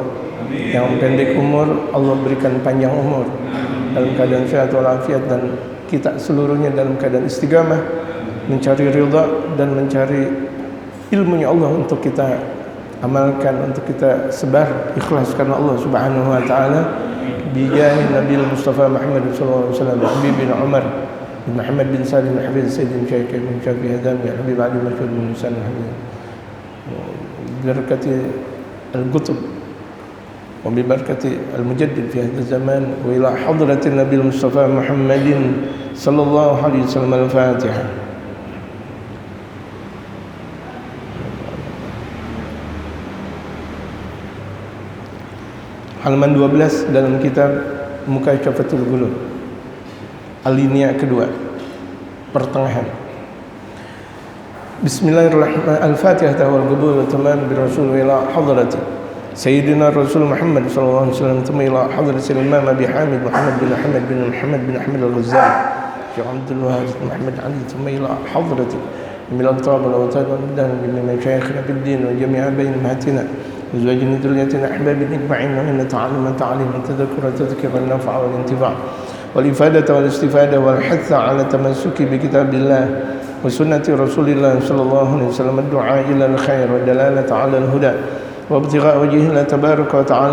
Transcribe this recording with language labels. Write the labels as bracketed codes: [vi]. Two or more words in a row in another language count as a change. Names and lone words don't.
[id] Yang pendek umur Allah berikan panjang umur dalam keadaan sehat walafiat, dan kita seluruhnya dalam keadaan istiqamah mencari ridha dan mencari ilmunya Allah untuk kita amalkan, untuk kita sebar ikhlas karena Allah [ar] سبحانه وتعالى. بجاه نبي مصطفى محمد صلى الله عليه وسلم، حبيب بن عمر بن محمد بن سالم حفيظ سيدنا شيخ بن شافعي خادم يا حبيب علي مشهور بن موسى حبيب. بركة القطب وببركة المجدد في هذا زمان وإلى حضرة نبي مصطفى محمد صلى الله عليه وسلم. الفاتحة. [id] Halaman 12 dalam kitab Mukasyafatul Ghulub, alinea kedua, pertengahan. [ar] بسم الله الرحمن الرحيم. الفاتحة والقبول تمام برسول الله حضرة سيدنا رسول محمد صلى الله عليه وسلم، ثم إلى حضرة إمام أبي حامد محمد بن أحمد بن محمد بن أحمد الغزالي، شيخ عبد الوهاب محمد علي, ثم إلى حضرة من الأطراب والأوتاد والبلدان من مشايخنا في الدين وجميع بين أمهاتنا وزوجنا ذريتنا أحباب أجمعين، وإن تعلم تعليم التذكر تذكر النفع والانتفاع والإفادة والاستفادة والحث على التمسك بكتاب الله وسنة رسول الله صلى الله عليه وسلم، الدعاء إلى الخير والدلالة على الهدى وابتغاء وجه الله تبارك وتعالى.